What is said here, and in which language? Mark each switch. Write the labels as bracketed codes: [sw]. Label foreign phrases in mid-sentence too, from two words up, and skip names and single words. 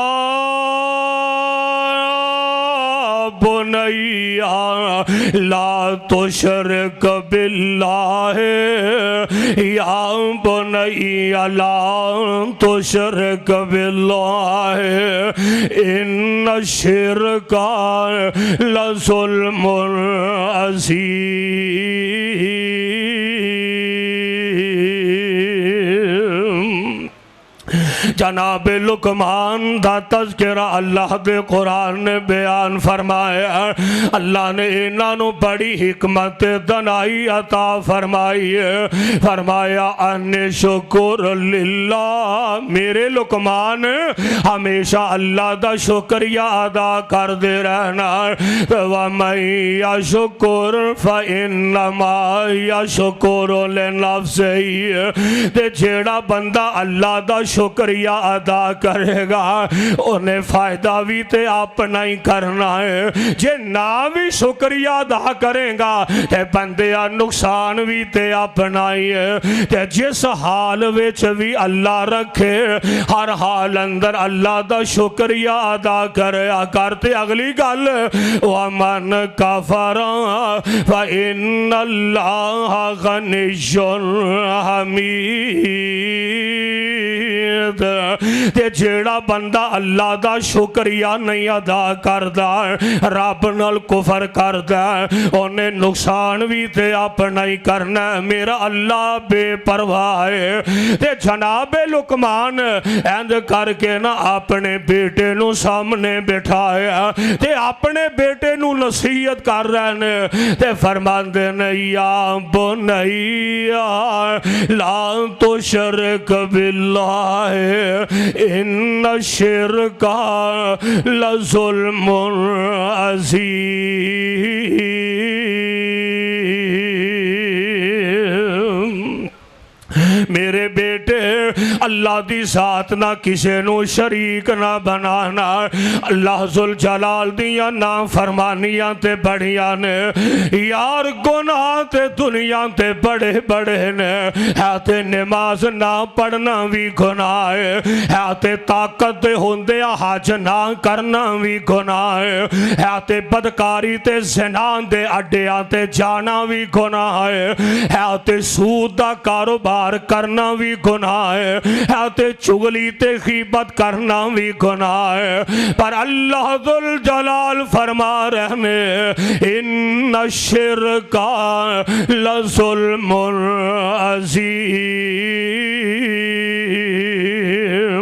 [ar] بني لا تشرك بالله يا بني لا تشرك بالله إن الشرك لظلم عظيم۔ [pa] جناب لقمان دا تذکرہ اللہ دے قرآن نے بیان فرمایا، اللہ نے انہاں نو بڑی حکمت دنائی عطا فرمائی، فرمایا [ar] ان شکر للہ، [pa] میرے لقمان ہمیشہ اللہ دا شکریہ ادا کر دے رہنا، [ar] وَمَن يَشْكُرْ فَإِنَّمَا يَشْكُرُ لِنَفْسِهِ، [pa] تے جیڑا بندہ اللہ دا شکریہ ادا کرے گا انہیں فائدہ بھی تے اپنا ہی کرنا ہے، جے نہ بھی شکریہ ادا کریں گا تے بندیا نقصان بھی تے اپنا ہی ہے، تے جس حال وچ بھی اللہ رکھے ہر حال اندر اللہ دا شکریہ ادا کرتے اگلی گل [ar] وَمَنْ كَفَرَ فَإِنَّ اللَّهَ غَنِيٌّ حَمِيدٌ۔ [pa] تے جیڑا بندہ اللہ دا شکریہ نہیں ادا کردا، رب نال کفر کردا، انہیں نقصان بھی تے اپنا ہی کرنا ہے، میرا اللہ بے پرواہ ہے۔ تے جناب لقمان اند کر کے نا اپنے بیٹے نو سامنے بٹھایا تے اپنے بیٹے نو نصیحت کر رہے نے، تے فرماندے نے [ar] یا بنی لا تشرک باللہ ان الشرک لظلم عظیم۔ [pa] میرے بیٹے اللہ دی ذات نہ کسے نو شریک نہ بنانا، اللہ ذوالجلال دیاں نا فرمانیاں تے بڑیاں نے، یار گناہ تے دنیا تے بڑے بڑے نے، ہے تے نماز نہ پڑھنا بھی گناہ ہے تے طاقت دے ہوندے حج نہ کرنا بھی گناہ ہے تے بدکاری تے زنا دے اڈیاں تے جانا بھی گناہ ہے تے سود دا کاروبار کرنا بھی گناہ ہے تے چغلی تے غیبت کرنا بھی گناہ ہے، پر اللہ ذوالجلال فرما رہنے [ar] ان الشرک لظلم عظیم۔